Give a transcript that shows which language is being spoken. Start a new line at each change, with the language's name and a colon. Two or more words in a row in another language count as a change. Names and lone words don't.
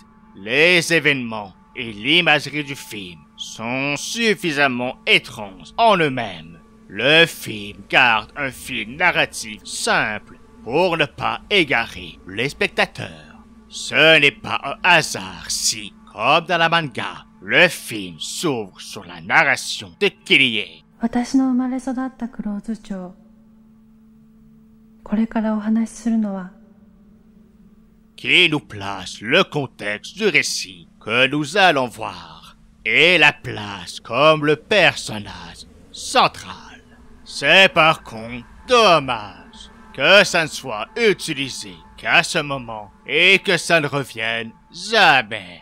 French: Les événements et l'imagerie du film sont suffisamment étranges en eux-mêmes. Le film garde un fil narratif simple pour ne pas égarer les spectateurs. Ce n'est pas un hasard si, comme dans la manga, le film s'ouvre sur la narration de Kirie.
Japanese: 私の生まれ育った黒津町。これからお話しするのは
French: qui nous place le contexte du récit que nous allons voir et la place comme le personnage central. C'est par contre dommage que ça ne soit utilisé qu'à ce moment et que ça ne revienne jamais.